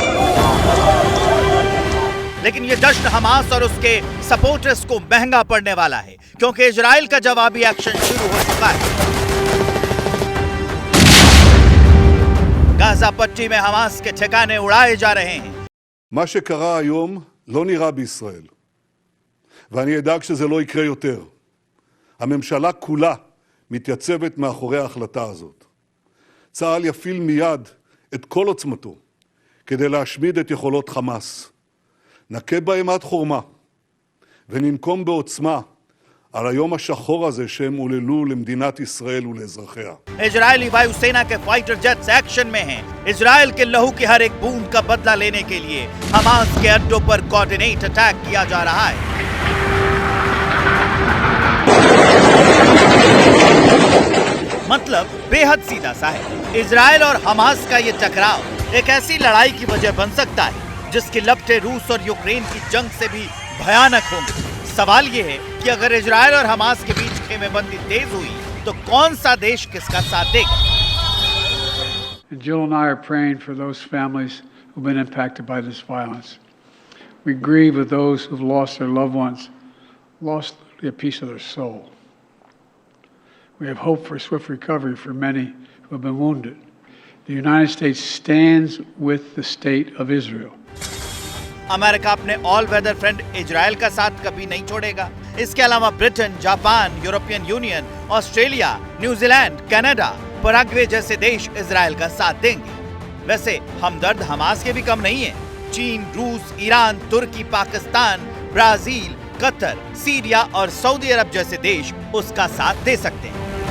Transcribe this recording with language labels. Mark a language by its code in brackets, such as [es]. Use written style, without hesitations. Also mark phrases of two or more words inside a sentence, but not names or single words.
[hi] लेकिन ये जश्न हमास और उसके सपोर्टर्स को महंगा पड़ने वाला है, क्योंकि इजराइल का जवाबी एक्शन शुरू हो चुका है। गाजा पट्टी में हमास के ठिकाने उड़ाए जा रहे हैं। [he] מה שקרה היום לא נראה בישראל, ואני אדאג שזה לא יקרה יותר. הממשלה כולה מתייצבת מאחורי ההחלטה הזאת. צה"ל יפעיל מיד את כל עוצמתו כדי להשמיד את יכולות חמאס. נכה בהם עד חורמה, וננקום בעוצמה על היום השחור הזה שהם עוללו למדינת ישראל ולאזרחיה. [hi] इजरायली वायुसेना के [en] fighter jets [hi] एक्शन में हैं। इजराइल के लहू की हर एक बूंद का बदला लेने के लिए हमास के अड्डों पर [en] coordinate attack [hi] किया जा रहा है। मतलब बेहद सीधा सा है। इजराइल और हमास का ये टकराव एक ऐसी लड़ाई की वजह बन सकता है जिसकी लपटें रूस और यूक्रेन की जंग से भी भयानक होंगी। सवाल ये है कि अगर इजराइल और हमास के बीच खेमेबंदी तेज हुई तो कौन सा देश किसका साथ देगा? [en] Jill and I are praying for those families who've been impacted by this violence. We grieve with those who've lost their loved ones, lost a piece of their soul. We have hope for swift recovery for many who have been wounded. The United States stands with the state of Israel. [hi] अमेरिका अपने [en] all weather friend [hi] इजराइल का साथ कभी नहीं छोड़ेगा। इसके अलावा ब्रिटेन, जापान, यूरोपियन यूनियन, ऑस्ट्रेलिया, न्यूजीलैंड, कनाडा, पराग्वे जैसे देश इजराइल का साथ देंगे। वैसे हमदर्द हमास के भी कम नहीं है। चीन, रूस, ईरान, तुर्की, पाकिस्तान, ब्राजील, कतर, सीरिया और सऊदी अरब जैसे देश उसका साथ दे सकते हैं।